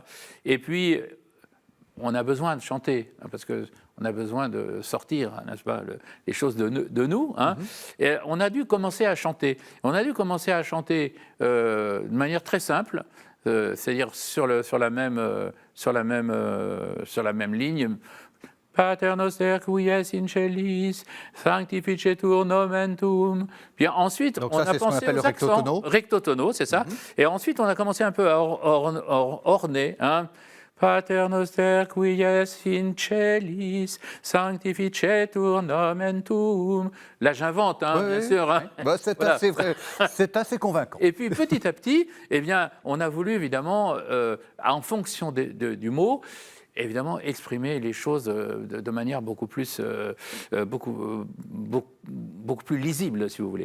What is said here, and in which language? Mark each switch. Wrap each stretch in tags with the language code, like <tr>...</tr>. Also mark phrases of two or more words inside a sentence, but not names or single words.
<fr>Et puis, on a besoin de chanter, hein, parce qu'on a besoin de sortir, hein, n'est-ce pas, les choses de nous. Hein. Et on a dû commencer à chanter. On a dû commencer à chanter de manière très simple, c'est-à-dire sur la même ligne.</fr> <la>Pater noster qui es in celis, sanctificetur nomen tuum.</la> <fr>Puis ensuite, Donc on ça, a c'est ce qu'on pensé appelle aux le recto accents. tono.</fr> <la>Recto tono,</la> <fr>c'est ça. Et ensuite, on a commencé un peu à orner. Hein.</fr> <la>Pater noster qui es in celis, sanctificetur nomen tuum.</la> <fr>Là, j'invente, hein, bien sûr. Hein. Bah, c'est Voilà. assez vrai, c'est assez convaincant. Et puis petit à petit, eh bien, on a voulu évidemment, en fonction du mot, évidemment exprimer les choses de manière beaucoup plus lisible, si vous voulez.</fr>